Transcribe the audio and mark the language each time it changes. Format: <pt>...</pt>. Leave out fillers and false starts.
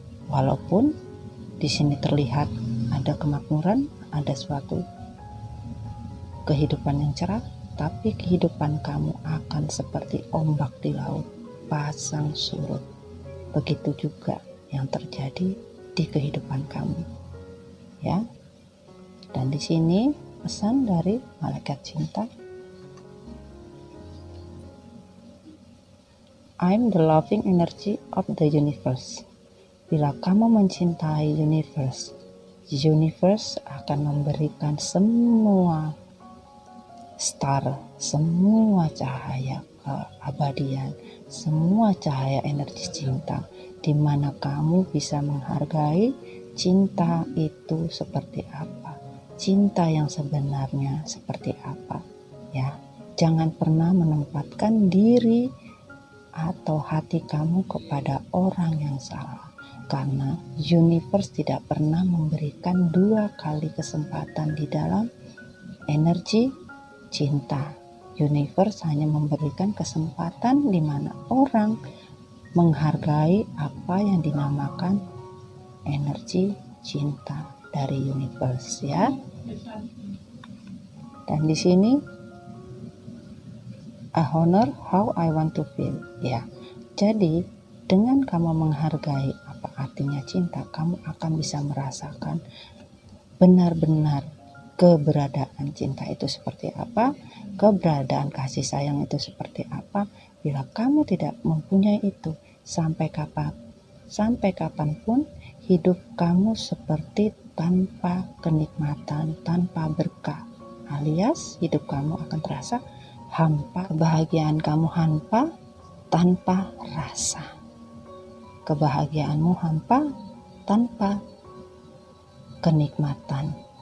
<id>Walaupun di sini terlihat ada kemakmuran, ada suatu kehidupan yang cerah, tapi kehidupan kamu akan seperti ombak di laut, pasang surut. Begitu juga yang terjadi di kehidupan kamu, ya. Dan di sini pesan dari malaikat cinta.</id> <en>I'm the loving energy of the universe.</en> <id>Bila kamu mencintai universe akan memberikan semua star, semua cahaya keabadian, semua cahaya energi cinta, di mana kamu bisa menghargai cinta itu seperti apa, cinta yang sebenarnya seperti apa. Ya, jangan pernah menempatkan diri atau hati kamu kepada orang yang salah, karena universe tidak pernah memberikan 2 kali kesempatan di dalam energi cinta. Universe hanya memberikan kesempatan di mana orang menghargai apa yang dinamakan energi cinta dari universe, ya. Dan di sini</id> <en>I honor how I want to feel.</en> <id>Ya, jadi dengan kamu menghargai apa artinya cinta, kamu akan bisa merasakan benar-benar keberadaan cinta itu seperti apa, keberadaan kasih sayang itu seperti apa. Bila kamu tidak mempunyai itu, sampai kapanpun hidup kamu seperti tanpa kenikmatan, tanpa berkah, alias hidup kamu akan terasa hampa, kebahagiaan kamu hampa tanpa rasa, kebahagiaanmu hampa tanpa kenikmatan.</id>